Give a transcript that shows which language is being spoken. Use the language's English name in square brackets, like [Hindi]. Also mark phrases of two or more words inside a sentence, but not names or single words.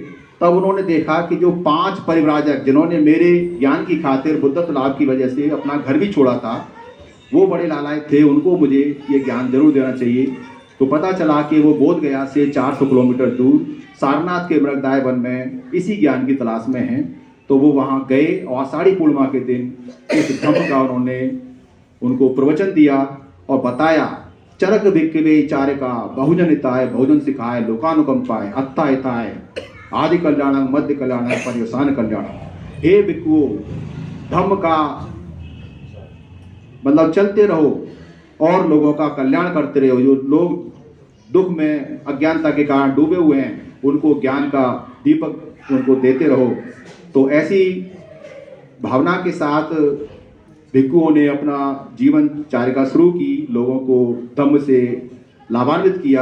[Hindi] तब उन्होंने देखा कि जो 5 परिव्राजक जिन्होंने मेरे ज्ञान की खातिर बुद्धत्व लाभ की वजह से अपना घर भी छोड़ा था, वो बड़े लालायित थे, उनको मुझे ये ज्ञान जरूर देना चाहिए। तो पता चला कि वो बोध गया से 400 किलोमीटर दूर सारनाथ के मृगदाय वन में इसी ज्ञान की तलाश में हैं। तो वो वहाँ गए और आषाढ़ी पूर्णिमा के दिन इस धम्म का उन्होंने उनको प्रवचन दिया और बताया, [Pali] चरक भिक्खवे चारिका बहुजन हिताय बहुजन सिखाए लोकानुकंपाय अत्था हिताय आदि कल्याणम मध्य कल्याणम पर्यवसान कल्याणम। [Hindi] हे भिक्षुओं, धम्म का मतलब चलते रहो और लोगों का कल्याण करते रहो। जो लोग दुख में अज्ञानता के कारण डूबे हुए हैं उनको ज्ञान का दीपक उनको देते रहो। तो ऐसी भावना के साथ भिक्षुओं ने अपना जीवन चारिका शुरू की, लोगों को धम्म से लाभान्वित किया।